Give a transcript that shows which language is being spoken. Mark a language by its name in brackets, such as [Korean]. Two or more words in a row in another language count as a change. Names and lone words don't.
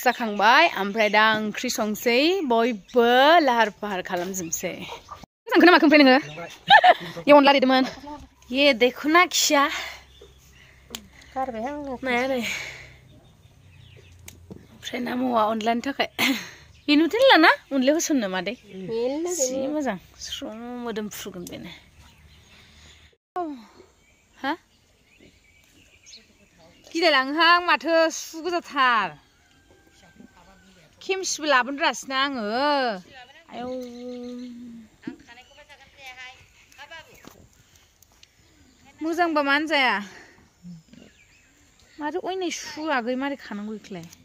[Bodo] जाखांबाय ओमफ्राय दा ओंख्रि संसै बयबो लाहार फाहार खालामजोबसै मोजां खोनामाखै ओमफ्राय नोङो ये अनला देदोंमोन ये [Hindi] देखो ना [Bodo] खिया माया नै ओमफ्राय ना मवा अनलानि थाखाय बेनो दोनला ना अनलायाव होसननो मादै जि मोजां स्र' मोदोम फुगोन बेनो हा गिलायलाङोहां माथो सु गोजाथार खेमसिबो लाबोनो रासिना आङो आयौ मोजांबा मानो जाया माथो अयनाय सुवागै मारै खानांगौ बेखौलाय